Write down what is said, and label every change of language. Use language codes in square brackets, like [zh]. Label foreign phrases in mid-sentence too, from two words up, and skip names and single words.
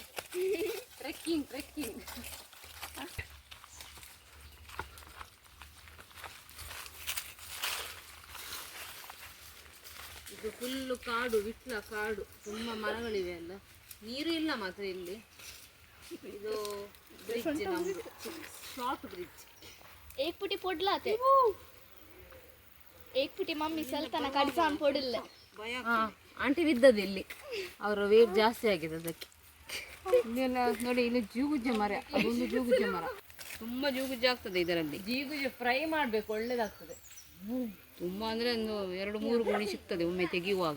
[kn] ಟ್ರೆಕ್ಕಿಂಗ್ ಇದು ಫುಲ್ಲು ಕಾಡು, ವಿಟ್ಲ ಕಾಡು. ತುಂಬ ಮರಗಳಿವೆ ಅಲ್ಲ, ನೀರು ಇಲ್ಲ ಮಾತ್ರ ಇಲ್ಲಿ. ಇದು ಬ್ರಿಡ್ಜ್, ನಮ್ಮದು ಶಾರ್ಟ್ ಬ್ರಿಡ್ಜ್. एक फुटी पोडला ते एक फुटी मम्मी सल्ताना कಡಿಸಾನ್ ಪೋಡಿಲ್ಲ. ಆಂಟಿ ಬಿದ್ದದ್ದು ಇಲ್ಲಿ, ಅವರ ವೇಟ್ ಜಾಸ್ತಿ ಆಗಿದೆ ಅದಕ್ಕೆ. ಇಲ್ಲೆಲ್ಲ ನೋಡಿ, ಇಲ್ಲಿ ಜೂಗುಜ್ಜೆ ಮರ, ಅದೊಂದು ಜೂಗುಜ್ಜೆ ಮರ. ತುಂಬ ಜೂಗುಜ್ಜೆ ಆಗ್ತದೆ ಇದರಲ್ಲಿ. ಜೀಗುಜ್ಜೆ ಫ್ರೈ ಮಾಡಬೇಕು, ಒಳ್ಳೇದಾಗ್ತದೆ. ತುಂಬ ಅಂದರೆ ಒಂದು 2-3 ಗೋಣಿ ಸಿಗ್ತದೆ ಒಮ್ಮೆ ತೆಗೆಯುವಾಗ.